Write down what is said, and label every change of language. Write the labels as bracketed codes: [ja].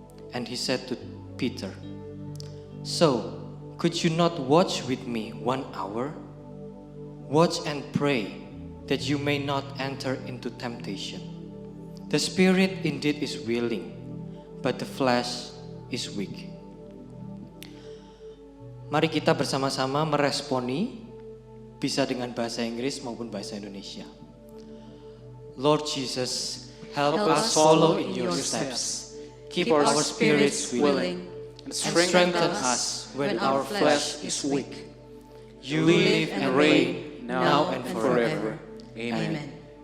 [en] And he said to Peter, "So, could you not watch with me 1 hour? Watch and pray that you may not enter into temptation. The spirit indeed is willing, but the flesh is weak." [id] Mari kita bersama-sama meresponi, bisa dengan bahasa Inggris maupun bahasa Indonesia. [en] Lord Jesus, help us follow in your steps. Keep our spirits willing and strengthen us when our flesh is weak. You live and reign now and forever. Amen.